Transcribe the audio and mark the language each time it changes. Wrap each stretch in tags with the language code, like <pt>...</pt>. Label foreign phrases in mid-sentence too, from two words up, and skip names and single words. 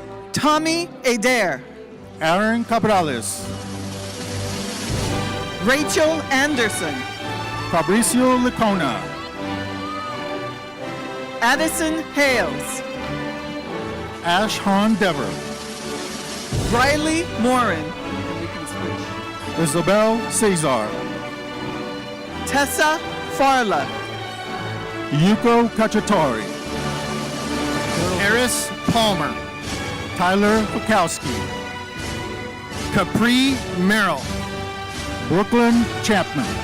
<en>Tommy Adair, Aaron Cabrales, Rachel Anderson, Fabricio Licona, Addison Hales, Ash Han Dever, Riley Morin, and we can switch. Isabel Cesar, Tessa Farla, Yuko Kachatori, Eris Palmer, Tyler Bukowski, Capri Merrill, Brooklyn Chapman,</en>